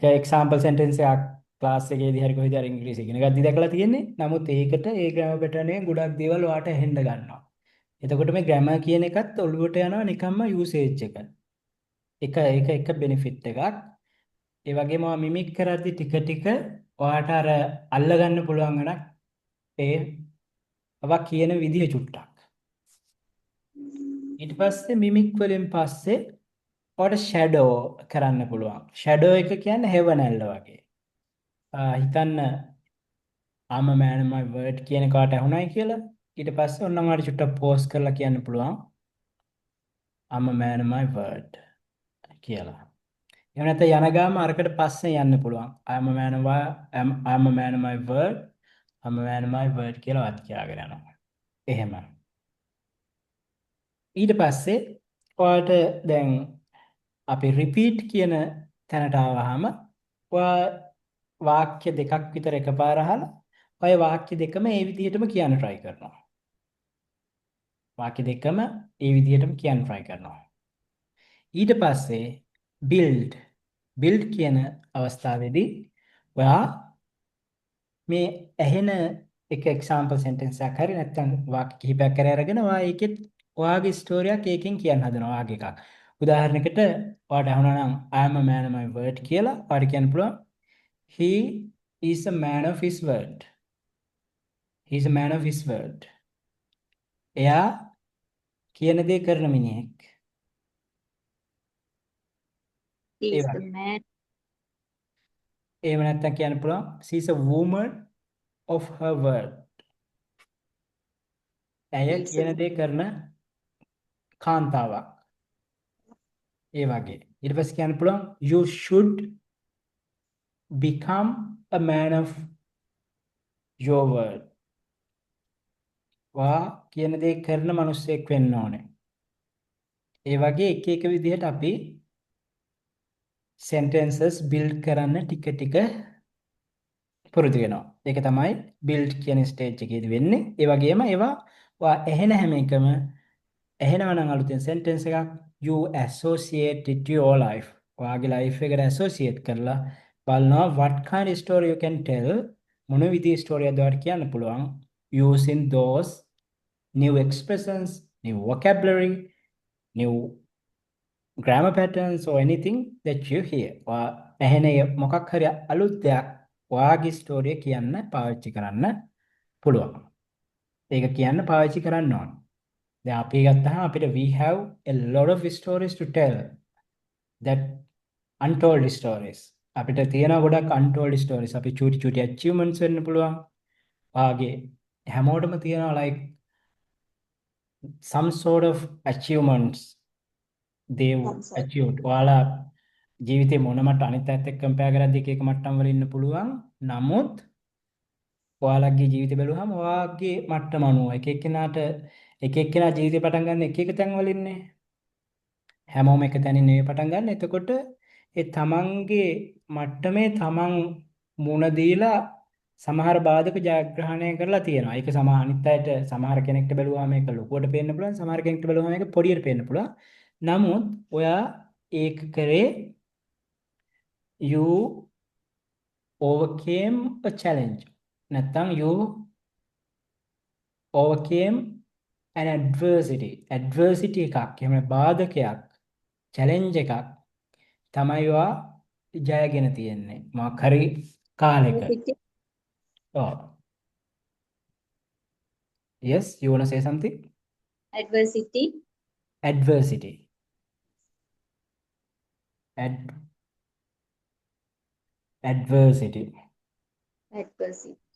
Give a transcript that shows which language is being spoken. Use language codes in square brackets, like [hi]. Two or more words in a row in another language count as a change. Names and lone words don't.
[en] example sentence [si] එකක් ක්ලාස් එකේදී හරි කොහෙද හරි ඉංග්‍රීසි ඉගෙන ගද්දි දැකලා තියෙන්නේ නමුත් ඒකට ඒ [en] grammar pattern [si] එකෙන් ගොඩක් දේවල් ඔයාට ඇහෙන්න ගන්නවා එතකොට මේ grammar කියන එකත් ඔළුවට යනවා නිකම්ම usage එක benefit එකක් ඒ වගේම මිමික් කරද්දි ටික ටික ඔයාට අර අල්ල ගන්න පුළුවන් වෙනක් ඒ අවා කියන විදිහ චුට්ටක්. ඊට පස්සේ මිමික් වලින් පස්සේ ඔයාට ෂැඩෝ කරන්න පුළුවන්. ෂැඩෝ එක කියන්නේ හෙවණැල්ල වගේ. හිතන්න [en] I'm a man of my word [si] කියන කාට ඇහුණයි කියලා. ඊට පස්සේ ඔන්න ඔයාලට චුට්ටක් පෝස් කරලා කියන්න පුළුවන් [en] I'm a man of my word [si] කියලා. එහෙම නැත්නම් යන ගාම අරකට පස්සේ යන්න පුළුවන්. [en] I'm a man of my word. I'm a man of my word [si] කියලා වත් කියාගෙන යනවා. එහෙම. ඊට පස්සේ ඔයාලට දැන් අපි repeat කියන තැනට ආවහම ඔයා වාක්‍ය දෙකක් විතර එකපාර අහලා ඔය වාක්‍ය දෙකම ඒ විදිහටම කියන්න try කරනවා. වාක්‍ය දෙකම ඒ විදිහටම කියන්න try කරනවා. ඊට පස්සේ build කියන අවස්ථාවේදී ඔයා මේ ඇහෙන එක [en] example sentence [si] එකක් හරි නැත්නම් වාක්‍ය කිහිපයක් හරි අරගෙන ඔයා ඒකෙත් ඔයාගේ ස්ටෝරියක් ඒකෙන් කියන්න හදනවා වාක්‍ය එකක්. උදාහරණයකට ඔයාට අහුණා නම් [en] I am a man of my word [si] කියලා ඔයාට කියන්න පුළුවන් [en] he is a man of his word. He is a man of his word. [si] එයා කියන දේ කරන මිනිහෙක්. [en] He is the man. [si] එහෙම නැත්නම් කියන්න පුළුවන් [en] she is a woman of her word. [si] ඇය කියන දේ කරන කාන්තාවක්. ඒ වගේ. ඊට පස්සේ කියන්න පුළුවන් [en] you should become a man of your word. [si] වා කියන දේ කරන මිනිස්සෙක් වෙන්න ඕනේ. ඒ වගේ එක විදිහට අපි [en] sentences build [si] කරන්න ටික ටික පුරුදු වෙනවා. ඒක තමයි build කියන stage එකේදී වෙන්නේ. ඒ වගේම ඒවා වා ඇහෙන හැම එකම ඇහෙනවා නම් අලුතෙන් sentence එකක් [en] you associate it to your life. [si] ඔයාගේ life එකට associate කරලා බලනවා [en] what kind of story you can tell [si] මොන විදිහේ story එකක්ද ඔයාලට කියන්න පුළුවන් [en] using those new expressions, new vocabulary, new grammar patterns or anything that you hear. [si] ඇහෙන මොකක් හරි අලුත් දෙයක් ඔයාගේ ස්ටෝරිය කියන්න පාවිච්චි කරන්න පුළුවන්. ඒක කියන්න පාවිච්චි කරන්න ඕන. දැන් අපි ගත්තාම අපිට [en] we have a lot of stories to tell. That untold stories. [si] අපිට තියෙන ගොඩක් [en] untold stories. [si] අපි චූටි achievements වෙන්න පුළුවන්. වාගේ හැමෝටම තියෙනවා [en] like some sort of achievements they've achieved. [si] ඔයාලා ජීවිතේ මොන මට අනිත් අයත් එක්ක කම්පෙයාර් කරද්දී එක මට්ටම් වල ඉන්න පුළුවන්. නමුත් ඔයාලගේ ජීවිතය බැලුවහම ඔයාගේ මට්ටම අනුව එක එක්කෙනා ජීවිතේ පටන් ගන්න එක තැන් වල ඉන්නේ. හැමෝම එක තැනින් නෙවෙයි පටන් ගන්න. එතකොට ඒ තමන්ගේ මට්ටමේ තමන් මුණ දීලා සමහර බාධක ජයග්‍රහණය කරලා තියෙනවා. ඒක අනිත් අයට සමහර කෙනෙක්ට බැලුවාම ඒක ලොකුවට පේන්න පුළුවන්. සමහර කෙනෙක්ට බැලුවාම ඒක පොඩියට පේන්න පුළුවන්. නමුත් ඔයා ඒක කරේ [en] you overcame a challenge. [si] නැත්නම් [en] you overcame an adversity. [si] Adversity එකක් එහෙම බාධකයක් challenge එකක් තමයි ඔයා ජයගෙන තියෙන්නේ. මොකක් හරි කාලෙක. [en] Oh. Yes, you want to say something? Adversity. Adversity. Adversity. Adversity.